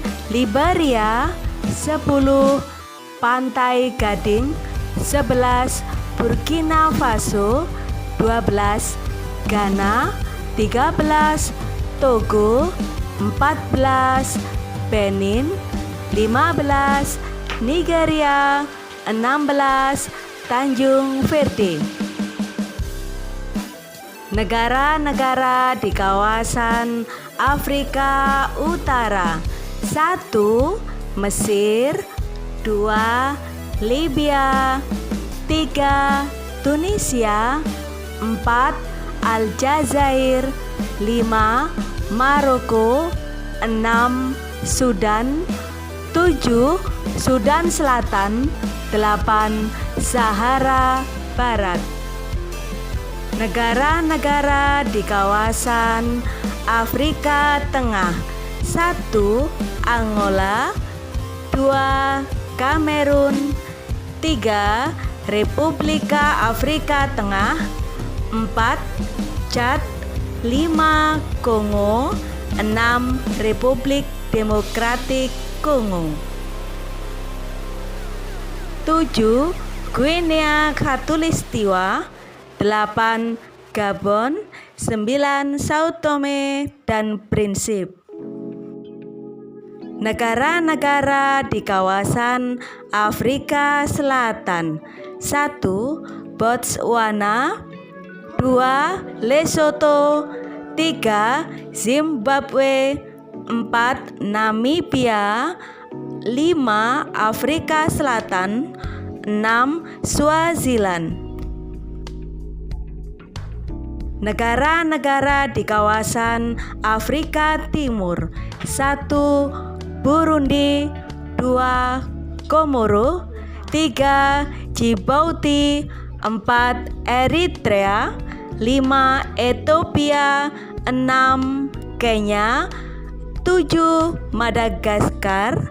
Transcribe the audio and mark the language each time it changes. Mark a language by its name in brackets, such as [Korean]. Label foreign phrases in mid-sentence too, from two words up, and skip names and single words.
[Indonesian] Liberia, 10. Pantai Gading, 11. Burkina Faso, 12. Ghana, 13. Togo, 14. Benin, 15. Nigeria, 16. Tanjung Verde. Negara-negara di kawasan Afrika Utara. 1. Mesir, 2. Libya, 3. Tunisia, 4. Aljazair. 5. Maroko. 6. Sudan. 7. Sudan Selatan. 8. Sahara Barat. Negara-negara di kawasan Afrika Tengah. 1. Angola. 2. Kamerun. 3. Republika Afrika Tengah. 4. Chad. 5. Kongo. 6. Republik Demokratik Kongo. 7. Guinea Khatulistiwa. 8. Gabon. 9. Sao Tome dan Principe. Negara-negara di kawasan Afrika Selatan. 1. Botswana. 2. Lesotho. 3. Zimbabwe. 4. Namibia. 5. Afrika Selatan. 6. Swaziland. Negara-negara di kawasan Afrika Timur. 1. Burundi. 2. Komoro. 3. Djibouti. 4. Eritrea. 5. Ethiopia. 6. Kenya. 7. Madagaskar.